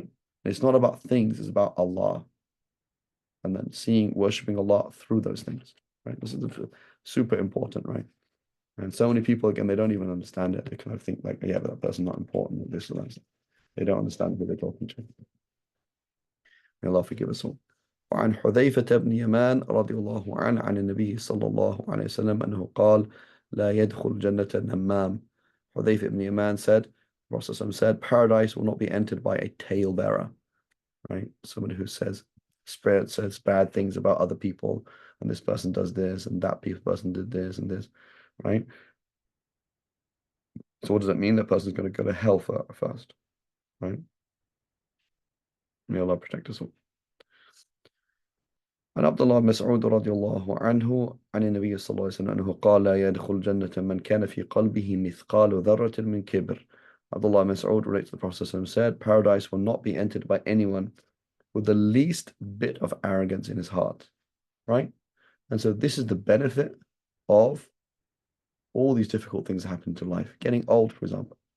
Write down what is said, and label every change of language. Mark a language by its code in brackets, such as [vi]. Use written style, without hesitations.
[en] And it's not about things, it's about Allah. And then worshiping Allah through those things, right? This is super important, right? And so many people, again, they don't even understand it. They kind of think like, yeah, but that person's not important, this or that. They don't understand who they're talking to. May Allah forgive us all. [ar] وعن حذيفة بن يمان رضي الله عنه عن النبي صلى الله عليه وسلم أنه قال لا يدخل جنة النمام. [en] Hudayfa ibn Yaman said, Prophet said, paradise will not be entered by a talebearer, right? Somebody who says bad things about other people, and this person does this, and that person did this and this, right? So what does that mean? That person's going to go to hell first, right? May Allah protect us all. [ar] عن عبد الله بن مسعود رضي الله عنه عن النبي صلى الله عليه وسلم أنه قال لا يدخل جنة من كان في قلبه مثقال ذرة من كبر. [en] Abdullah Mas'ud relates to the Prophet said, paradise will not be entered by anyone with the least bit of arrogance in his heart, right? And so this is the benefit of all these difficult things that happen to life. Getting old, for example.